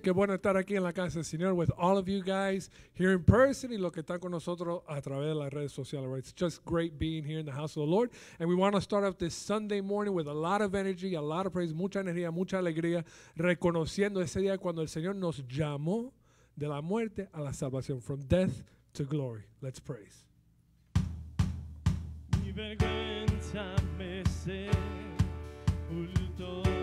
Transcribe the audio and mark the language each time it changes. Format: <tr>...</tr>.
<es>Qué bueno estar aquí en la casa del Señor</es> <en>with all of you guys here in person</en> <es>y los que están con nosotros a través de las redes sociales.</es> <en>Right? It's just great being here in the house of the Lord. And we want to start off this Sunday morning with a lot of energy, a lot of praise,</en> <es>mucha energía, mucha alegría, reconociendo ese día cuando el Señor nos llamó de la muerte a la salvación,</es> <en>from death to glory. Let's praise.</en> <es>Mi vergüenza me sepultó.</es>